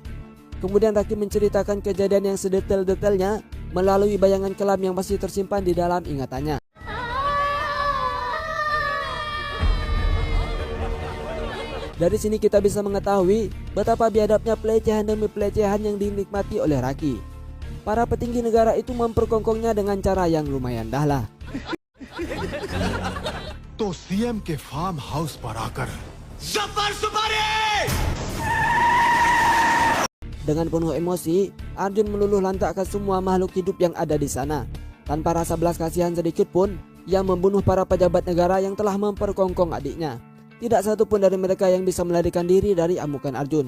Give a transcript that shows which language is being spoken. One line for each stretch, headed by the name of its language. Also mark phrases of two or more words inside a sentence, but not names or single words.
Indonesian: Kemudian Raki menceritakan kejadian yang sedetail-detailnya melalui bayangan kelam yang masih tersimpan di dalam ingatannya. Dari sini kita bisa mengetahui betapa biadabnya pelecehan demi pelecehan yang dinikmati oleh Raki. Para petinggi negara itu memperkongkongnya dengan cara yang lumayan dahlah.
Hindi: तो सीएम के फार्म हाउस पर आकर
Indonesian: Dengan penuh emosi, Arjun meluluh lantakkan semua makhluk hidup yang ada di sana. Tanpa rasa belas kasihan sedikit pun, ia membunuh para pejabat negara yang telah memperkongkong adiknya. Tidak satu pun dari mereka yang bisa melarikan diri dari amukan Arjun.